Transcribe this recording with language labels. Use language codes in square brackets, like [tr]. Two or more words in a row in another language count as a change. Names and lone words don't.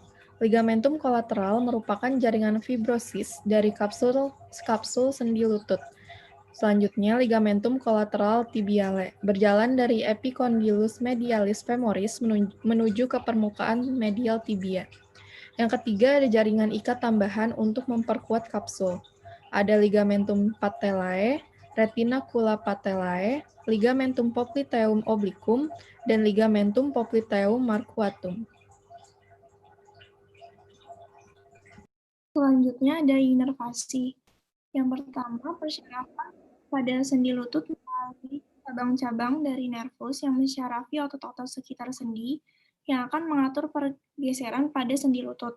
[id] Ligamentum kolateral merupakan jaringan fibrosis dari kapsul sendi lutut. Selanjutnya, ligamentum kolateral tibiale berjalan dari epicondylus medialis femoris menuju ke permukaan medial tibia. Yang ketiga ada jaringan ikat tambahan untuk memperkuat kapsul. Ada ligamentum patellae, retinacula patellae, ligamentum popliteum obliquum, dan ligamentum popliteum marquatum. Selanjutnya ada inervasi. Yang pertama, persyarafan pada sendi lutut melalui cabang-cabang dari nervus yang mensyarafi otot-otot sekitar sendi yang akan mengatur pergeseran pada sendi lutut.